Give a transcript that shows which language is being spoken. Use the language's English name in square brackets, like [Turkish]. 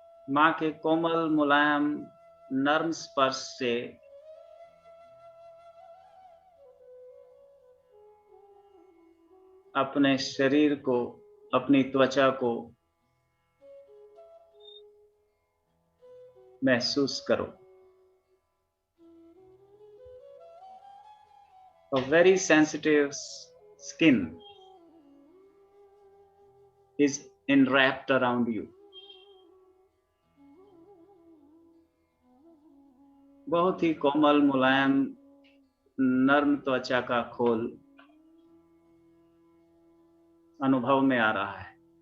[Hindi] मां के कोमल, मुलायम, नर्म स्पर्श से अपने शरीर को, अपनी त्वचा को महसूस करो। [English] A very sensitive skin is enwrapped around you. [Hindi] बहुत ही कोमल, मुलायम, नर्म त्वचा का खोल अनुभव में आ रहा है।